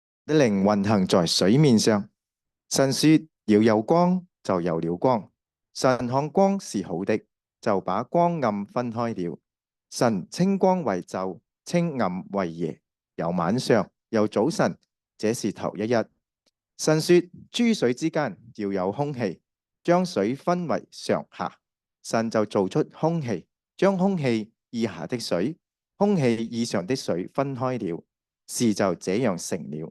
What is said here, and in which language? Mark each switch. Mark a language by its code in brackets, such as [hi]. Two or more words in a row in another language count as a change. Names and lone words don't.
[zh] 的靈運行在水面上。神說要有光，就有了光。神看光是好的，就把光暗分開了。神稱光為晝，稱暗為夜，有晚上，有早晨，這是頭一日。神說諸水之間要有空氣，將水分為上下。神就造出空氣，將空氣以下的水、空氣以上的水分開了，事就這樣成了。